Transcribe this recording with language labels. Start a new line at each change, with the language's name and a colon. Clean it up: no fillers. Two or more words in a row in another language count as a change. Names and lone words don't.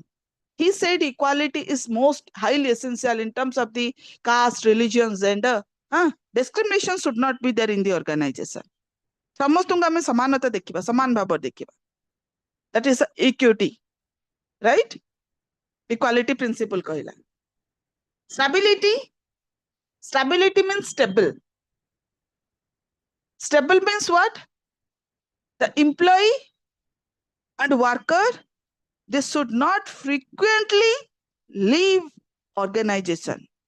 English: He said equality is most highly essential in terms of the caste, religion, gender. Discrimination should not be there in the organization.
Odia: समस्तଙ୍କୁ ଆମେ ସମାନତା ଦେଖିବା ସମାନ ଭାବରେ ଦେଖିବା.
English: That is equity, right? Equality principle
Odia: କହିଲା.
English: Stability. Stability means stable. Stable means what? The employee and worker, they should not frequently leave organization.